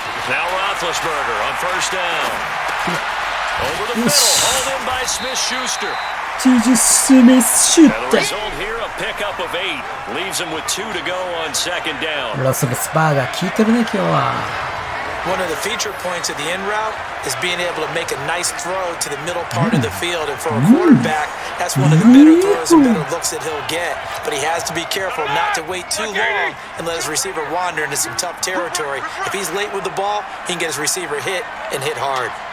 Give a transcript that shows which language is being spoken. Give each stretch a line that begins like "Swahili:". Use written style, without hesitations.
English: Now Roethlisberger on first down. Over the middle, hauled in by Smith-Schuster. TJ Smith-Schuster. And the result here, a pickup of 8. Leaves him with 2 to go on 2nd down.
Japanese: ロスブスバーガー効いてるね今日は。
English: One of the feature points of the in route is being able to make a nice throw to the middle part of the field. And for a quarterback, that's one of the better throws and better looks that he'll get. But he has to be careful not to wait too long and let his receiver wander into some tough territory. If he's late with the ball, he can get his receiver hit and hit hard.